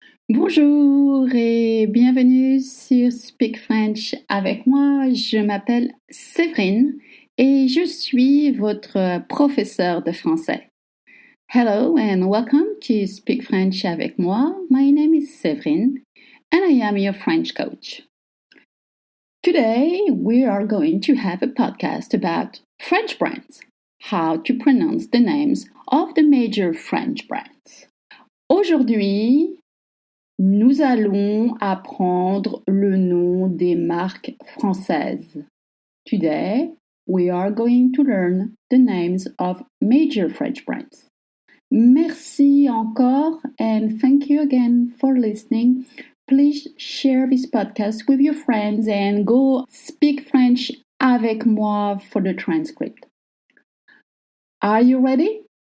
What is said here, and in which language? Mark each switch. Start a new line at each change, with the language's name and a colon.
French: Bonjour et bienvenue sur Speak French avec moi. Je m'appelle Séverine et je suis votre professeur de français.
English: Hello and welcome to Speak French avec moi. My name is Séverine and I am your French coach. Today we are going to have a podcast about French brands, how to pronounce the names of the major French brands.
French: Aujourd'hui, nous allons apprendre le nom des marques françaises.
English: Today, we are going to learn the names of major French brands.
French: Merci encore
English: and thank you again for listening. Please share this podcast with your friends and go speak French avec moi for the transcript. Are you ready?